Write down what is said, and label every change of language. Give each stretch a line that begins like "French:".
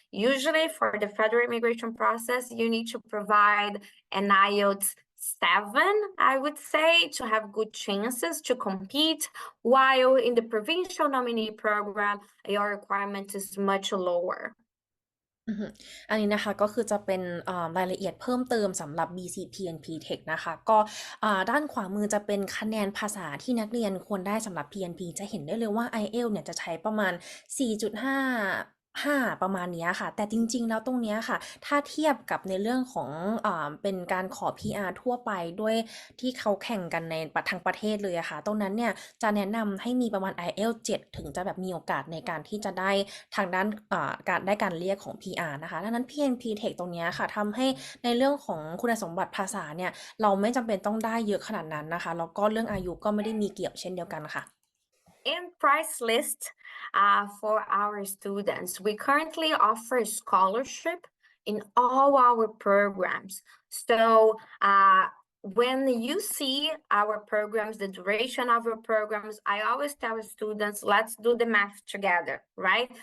English: Usually for the federal immigration process, you need to provide an IELTS 7, I would say, to have good chances to compete, while in the provincial nominee program, your requirement is much lower.
Thai: อันนี้นะคะก็คือจะเป็นรายละเอียดเพิ่มเติมสำหรับ BC PNP Tech นะคะก็ด้านขวามือจะเป็นคะแนนภาษาที่นักเรียนควรได้สำหรับ PNP จะเห็นได้เลยว่า IELTS เนี่ยจะใช้ประมาณ 4.5 ประมาณนี้ค่ะแต่จริงๆแล้วตรงนี้ค่ะถ้าเทียบกับในเรื่องของเป็นการขอ PR ทั่วไปด้วยที่เขาแข่งกันในทั้งประเทศเลยอะค่ะตรงนั้นเนี่ยจะแนะนำให้มีประมาณ IELTS 7 ถึงจะแบบมีโอกาสในการที่จะได้ทางด้าน การเรียกของ PR นะคะดังนั้น PNP Tech ตรงนี้ค่ะทำให้ในเรื่องของคุณสมบัติภาษาเนี่ยเราไม่จำเป็นต้องได้เยอะขนาดนั้นนะคะแล้วก็เรื่องอายุก็ไม่ได้มีเกี่ยวเช่นเดียวกันค่ะ
English: And price list for our students. We currently offer scholarship in all our programs. So when you see our programs, the duration of our programs, I always tell students, let's do the math together, right?